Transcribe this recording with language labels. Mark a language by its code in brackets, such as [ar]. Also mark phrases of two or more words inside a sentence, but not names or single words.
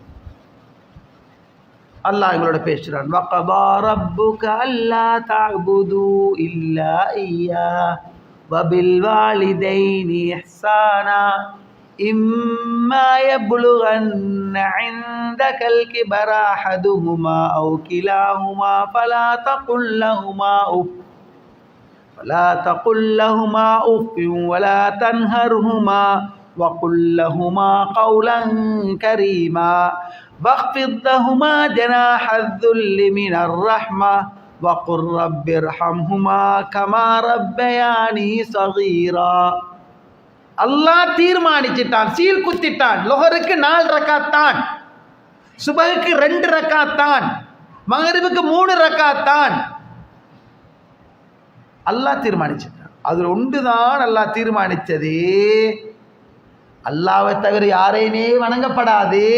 [ta] அல்லாஹ் எங்களோட பேசுறான். [ar] وقضى ربك ألا تعبدوا إلا إياه وبالوالدين إحسانا إما يبلغن عندك الكبر أحدهما أو كلاهما فلا تقل لهما أف ولا تنهرهما وقل لهما قولا كريما واخفض لهما جناح الذل من الرحمة وقل رب ارحمهما كما ربياني صغيرا. [ta] அல்லாஹ் தீர்மானிச்சிட்டான், சீல் குத்திட்டான். லொஹருக்கு 4 ரக்காத் தான், சுபஹுக்கு 2 ரக்காத் தான், மகரிபுக்கு 3 ரக்காத் தான். அல்லாஹ் தீர்மானிச்சிட்டான். அதில் ஒன்று தான் அல்லாஹ் தீர்மானித்தது, அல்லாவை தவிர யாரையுமே வணங்கப்படாது.